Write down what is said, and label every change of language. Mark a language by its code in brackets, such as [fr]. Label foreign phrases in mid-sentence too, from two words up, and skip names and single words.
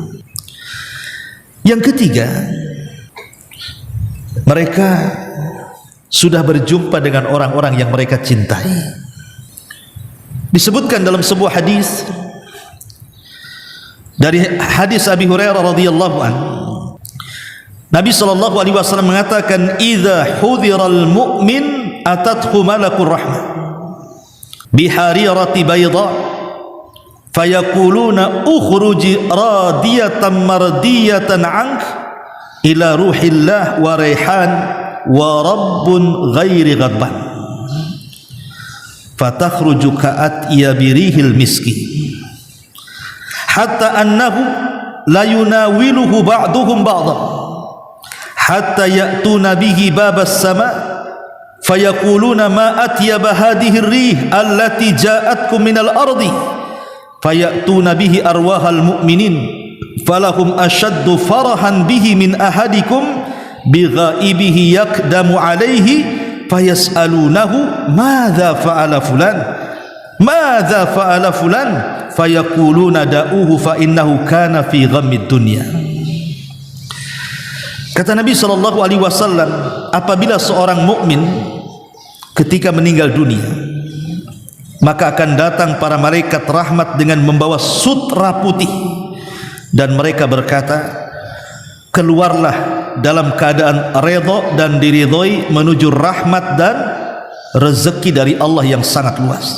[id] Yang ketiga, mereka sudah berjumpa dengan orang-orang yang mereka cintai. Disebutkan dalam sebuah hadis, dari hadis Abi Hurairah radhiyallahu anhu, Nabi SAW mengatakan, [ar] إذا حضر المؤمن أتته ملائكة الرحمة بحريرة بيضاء فيقولون اخرجي راضية مرضية عنك إلى روح الله وريحان ورب غير غضبان فتخرج كأطيب ريح المسك حتى إنه ليناوله بعضهم بعضا حتى يأتون به باب السماء فيقولون ما أطيب هذه الريح التي جاءتكم من الأرض فيأتون به أرواح المؤمنين فلهم أشد فرحا به من أحدكم بغائبه يقدم عليه فيسألونه ماذا فعل فلان ماذا فعل فلان فيقولون دعوه فإنه كان في غم الدنيا. [id] Kata Nabi SAW, apabila seorang mukmin ketika meninggal dunia, maka akan datang para malaikat rahmat dengan membawa sutra putih, dan mereka berkata, keluarlah dalam keadaan redha dan diridhoi menuju rahmat dan rezeki dari Allah yang sangat luas.